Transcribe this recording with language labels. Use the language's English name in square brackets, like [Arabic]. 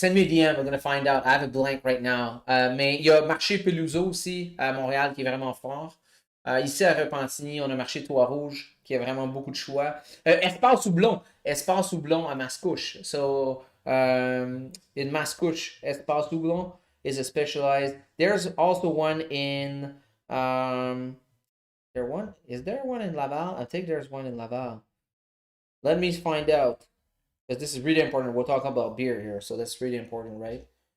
[English] Send me a DM, I'm gonna find out. I have a blank right now. [French] Mais il y a Marché Peluso aussi à Montréal qui est vraiment fort. Ici à Repentigny, on a Marché Trois-Rouges qui a vraiment beaucoup de choix. Espace Houblon à Mascouche. [English] So, in Mascouche, Espace Houblon is a specialized. There's also one in. Is there one in Laval? I think there's one in Laval. Let me find out. Because this is really important. We're talking about beer here, so that's really important, right?